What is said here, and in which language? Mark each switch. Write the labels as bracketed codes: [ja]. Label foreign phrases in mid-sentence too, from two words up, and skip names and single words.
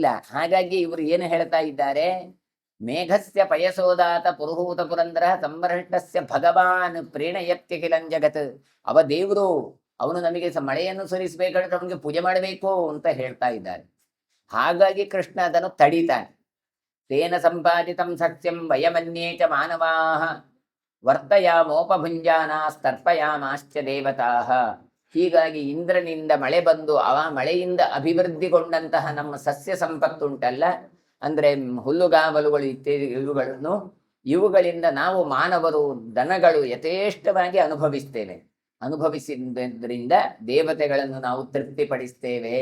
[kn] ಹಾಗಾಗಿ ಇವರು ಏನು ಹೇಳ್ತಾ ಇದ್ದಾರೆ, [sa] ಮೇಘಸ್ಯ ಪಯಸೋದಾತ ಪುರುಹೂತ ಪುರಂದರ ಸಂಭೃಷ್ಟಸ್ಯ ಭಗವಾನ್ ಪ್ರೀಣಯತ್ಯ ಕಿಲಂ ಜಗತ್. [kn] ಅವ ದೇವರು, ಅವನು ನಮಗೆ ಮಳೆಯನ್ನು ಸುರಿಸಬೇಕಾದ್ರೆ ಅವನಿಗೆ ಪೂಜೆ ಮಾಡಬೇಕು ಅಂತ ಹೇಳ್ತಾ ಇದ್ದಾರೆ. ಹಾಗಾಗಿ ಕೃಷ್ಣ ಅದನ್ನು ತಡೀತಾನೆ. [sa] ತೇನ ಸಂಪಾದಿತಂ ಸತ್ಯಂ ವಯಮನ್ಯೇ ಚ ಮಾನವಾಃ ವರ್ತಯಾಮೋಪಭುಂಜಾನಾಸ್ತರ್ಪಯಾಮಾಶ್ಚ ದೇವತಾಃ. [kn] ಹೀಗಾಗಿ ಇಂದ್ರನಿಂದ ಮಳೆ ಬಂದು ಆ ಮಳೆಯಿಂದ ಅಭಿವೃದ್ಧಿಗೊಂಡಂತಹ ನಮ್ಮ ಸಸ್ಯ ಸಂಪತ್ತುಂಟಲ್ಲ, ಅಂದ್ರೆ ಹುಲ್ಲುಗಾವಲುಗಳು ಇತ್ಯಾದಿ ಇವುಗಳಿಂದ ನಾವು ಮಾನವರು ದನಗಳು ಯಥೇಷ್ಟವಾಗಿ ಅನುಭವಿಸಿದ್ದರಿಂದ ದೇವತೆಗಳನ್ನು ನಾವು ತೃಪ್ತಿಪಡಿಸ್ತೇವೆ.